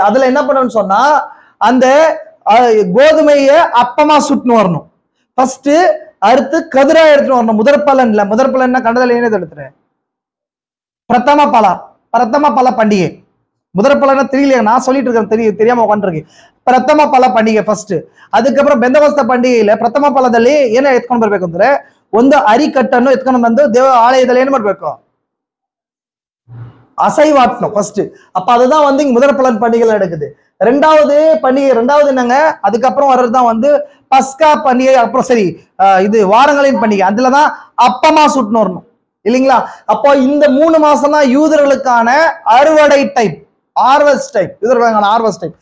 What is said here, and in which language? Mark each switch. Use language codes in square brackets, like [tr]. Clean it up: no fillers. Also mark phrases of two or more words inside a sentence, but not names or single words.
[ta] அதுல என்ன பண்ணணும்னு சொன்னா அந்த கோதுமைய அப்பமா சுட்டுன்னு வரணும். ஃபர்ஸ்ட் அடுத்து கதிரா எடுத்துட்டு வரணும். முதற்பலன்ல, முதற்பலன் கண்டதில் என்ன எடுத்துறேன்? பிரதம பல பண்டிகை. முதற்பலன தெரியலையா? நான் சொல்லிட்டு இருக்கேன், தெரியாம உட்காந்துருக்கேன். பிரதம பல பண்டிகை ஃபர்ஸ்ட். அதுக்கப்புறம் பெந்தகோஸ்த பண்டிகையில [kn] ಪ್ರಥಮ ಫಲದಲ್ಲಿ ಏನೇ ಎತ್ಕೊಂಡು ಬರ್ಬೇಕು ಅಂದ್ರೆ ಒಂದು ಅರಿಕಟ್ಟನ್ನು ಎತ್ಕೊಂಡು ಬಂದು ದೇವ ಆಲಯದಲ್ಲಿ ಏನ್ ಮಾಡ್ಬೇಕು? [ta] அசைவாட்டணும் ஃபர்ஸ்ட். அப்ப அதுதான் வந்து இங்க முதற் பலன் பண்டிகைகள் நடக்குது. ரெண்டாவது பண்டிகை, ரெண்டாவது என்னங்க, அதுக்கப்புறம் வர்றதுதான் பஸ்கா பண்டிகை. அப்புறம் சரி, இது வாரங்களின் பண்டிகை. அதுலதான் அப்பமா சுட்டுன்னு வரணும் இல்லைங்களா. அப்போ இந்த 3 மாசம் தான் யூதர்களுக்கான அறுவடை டைம், [en] harvest time, [ta] யூதர்களுக்கான [en] harvest time.